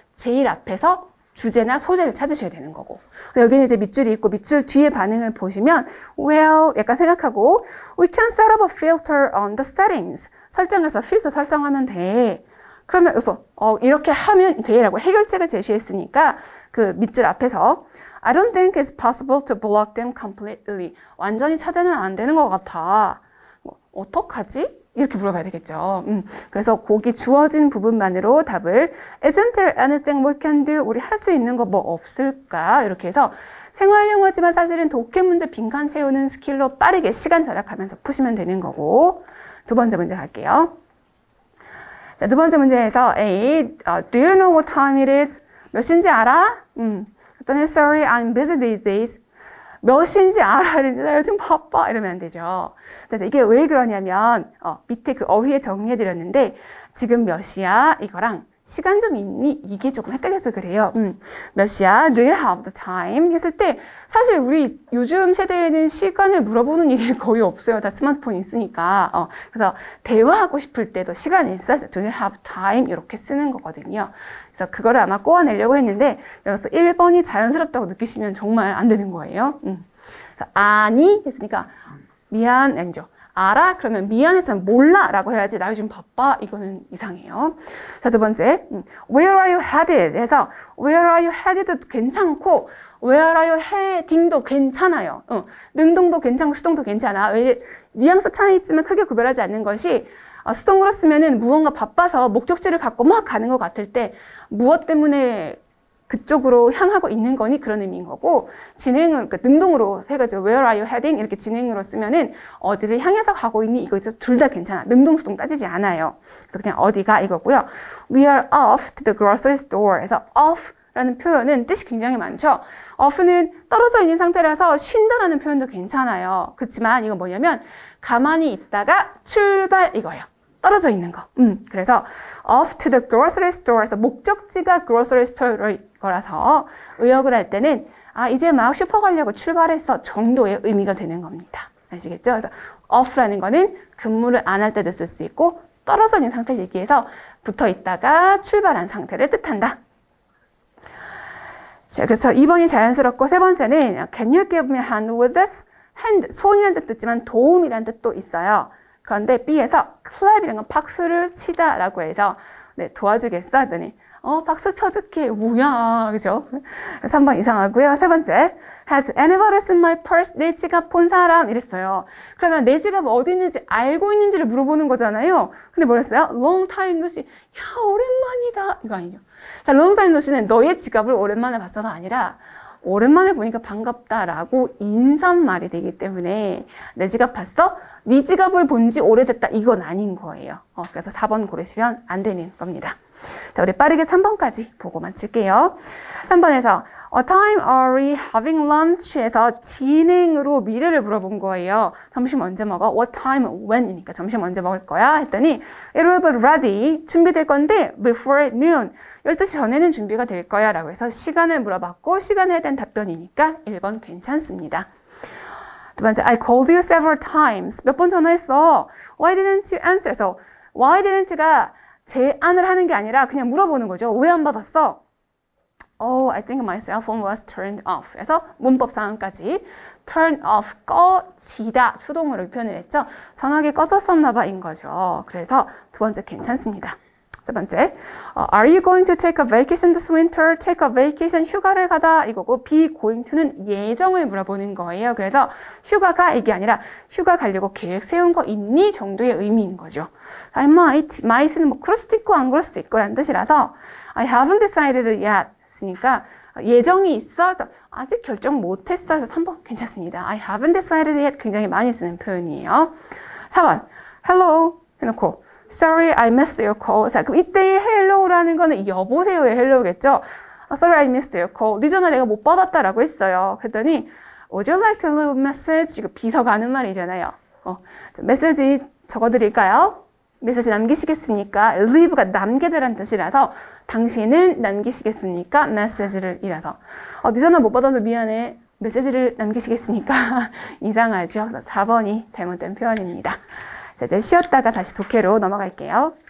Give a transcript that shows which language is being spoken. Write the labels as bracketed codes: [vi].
[ko] 제일 앞에서 주제나 소재를 찾으셔야 되는 거고 여기는 이제 밑줄이 있고 밑줄 뒤에 반응을 보시면 well 약간 생각하고 [en] we can set up a filter on the settings [ko] 설정해서 필터 설정하면 돼. 그러면 여기서 이렇게 하면 돼라고 해결책을 제시했으니까 그 밑줄 앞에서 [en] I don't think it's possible to block them completely. [ko] 완전히 차단은 안 되는 것 같아. 어떡하지? 이렇게 물어봐야 되겠죠. 그래서 거기 주어진 부분만으로 답을 [en] Isn't there anything we can do? [ko] 우리 할 수 있는 거 뭐 없을까? 이렇게 해서 생활 영어지만 사실은 독해 문제 빈칸 채우는 스킬로 빠르게 시간 절약하면서 푸시면 되는 거고. 두 번째 문제 갈게요. 자, 두 번째 문제에서 [en] A, Do you know what time it is? [ko] 몇 시인지 알아? 그랬더니 [en] Sorry, I'm busy these days. [ko] 몇 시인지 알아? 이랬는데 나 요즘 바빠. 이러면 안 되죠. 그래서 이게 왜 그러냐면 밑에 그 어휘에 정리해드렸는데 지금 몇 시야? 이거랑 시간 좀 있니? 이게 조금 헷갈려서 그래요. 몇 시야? [en] Do you have the time? [ko] 했을 때 사실 우리 요즘 세대에는 시간을 물어보는 일이 거의 없어요. 다 스마트폰이 있으니까. 그래서 대화하고 싶을 때도 시간이 있어서 [en] Do you have time? [ko] 이렇게 쓰는 거거든요. 그래서 그거를 아마 꼬아내려고 했는데 여기서 1번이 자연스럽다고 느끼시면 정말 안 되는 거예요. 그래서 아니? 했으니까 미안, 아니죠. 알아? 그러면 미안했으면 몰라 라고 해야지 나 요즘 바빠? 이거는 이상해요. 자, 두 번째 [en] Where are you headed? 해서 Where are you headed도 괜찮고 Where are you heading도 괜찮아요. [ko] 능동도 괜찮고 수동도 괜찮아. 왜 뉘앙스 차이 있지만 크게 구별하지 않는 것이 수동으로 쓰면은 무언가 바빠서 목적지를 갖고 막 가는 것 같을 때 무엇 때문에 그쪽으로 향하고 있는 거니 그런 의미인 거고 진행을 그러니까 능동으로 해가지고 [en] Where are you heading? [ko] 이렇게 진행으로 쓰면은 어디를 향해서 가고 있니? 이거 둘 다 괜찮아. 능동 수동 따지지 않아요. 그래서 그냥 어디가 이거고요. [en] We are off to the grocery store. [ko] 그래서 off 라는 표현은 뜻이 굉장히 많죠. off는 떨어져 있는 상태라서 쉰다라는 표현도 괜찮아요. 그렇지만 이건 뭐냐면 가만히 있다가 출발 이거예요. 떨어져 있는 거. 그래서 off to the grocery store에서 목적지가 grocery store일 거라서 의역을 할 때는 이제 막 슈퍼 가려고 출발했어 정도의 의미가 되는 겁니다. 아시겠죠? 그래서 off라는 거는 근무를 안 할 때도 쓸 수 있고 떨어져 있는 상태를 얘기해서 붙어 있다가 출발한 상태를 뜻한다. 자, 그래서 2번이 자연스럽고 세 번째는 [en] Can you give me a hand with this? [ko] hand, 손이라는 뜻도 있지만 도움이라는 뜻도 있어요. 그런데 B에서 clap이라는 건 박수를 치다 라고 해서 네, 도와주겠어? 하더니 박수 쳐줄게. 뭐야. 그죠? 3번 이상하고요. 세 번째 [en] Has anybody seen my purse? [ko] 내 지갑 본 사람? 이랬어요. 그러면 내 지갑 어디 있는지 알고 있는지를 물어보는 거잖아요. 근데 뭐랬어요? [en] Long time no see. [ko] 야, 오랜만이다. 이거 아니죠. 자, long time no see는 너의 지갑을 오랜만에 봤어가 아니라 오랜만에 보니까 반갑다라고 인사말이 되기 때문에 내 지갑 봤어? 네 지갑을 본 지 오래됐다. 이건 아닌 거예요. 그래서 4번 고르시면 안 되는 겁니다. 자, 우리 빠르게 3번까지 보고 마칠게요. 3번에서 [en] What time are we having lunch? [ko] 에서 진행으로 미래를 물어본 거예요. 점심 언제 먹어? [en] What time, when? [ko] 이니까 점심 언제 먹을 거야? 했더니 [en] It will be ready. [ko] 준비될 건데 [en] before noon. [ko] 12시 전에는 준비가 될 거야 라고 해서 시간을 물어봤고 시간에 대한 답변이니까 1번 괜찮습니다. [en] 두 번째, I called you several times. [ko] 몇 번 전화했어. [en] Why didn't you answer? [ko] 그래서 why didn't가 제안을 하는 게 아니라 그냥 물어보는 거죠. 왜 안 받았어? [en] Oh, I think my cell phone was turned off. [ko] 그래서 문법 상황까지 turn off, 꺼지다 수동으로 표현을 했죠. 전화기 꺼졌었나 봐인 거죠. 그래서 두 번째 괜찮습니다. [en] 세 번째, Are you going to take a vacation this winter? [ko] Take a vacation, 휴가를 가다 이거고 be going to는 예정을 물어보는 거예요. 그래서 휴가가 이게 아니라 휴가 가려고 계획 세운 거 있니? 정도의 의미인 거죠. I might는 뭐 그럴 수도 있고 안 그럴 수도 있고 라는 뜻이라서 [en] I haven't decided yet [ko] 했으니까 예정이 있어서 아직 결정 못했어 해서 3번 괜찮습니다. [en] I haven't decided yet [ko] 굉장히 많이 쓰는 표현이에요. 4번, [en] hello 해놓고 Sorry, I missed your call. [ko] 자, 그럼 이때의 hello라는 거는 여보세요의 hello겠죠? [en] Sorry, I missed your call. [ko] 네 전화 내가 못 받았다라고 했어요. 그랬더니 [en] Would you like to leave a message? [ko] 이거 비서가 하는 말이잖아요. 메시지 적어드릴까요? 메시지 남기시겠습니까? leave가 남기다라는 뜻이라서 당신은 남기시겠습니까? 메시지를 이라서 네 전화 못 받아서 미안해. 메시지를 남기시겠습니까? 이상하죠? 4번이 잘못된 표현입니다. 자, 이제 쉬었다가 다시 독해로 넘어갈게요.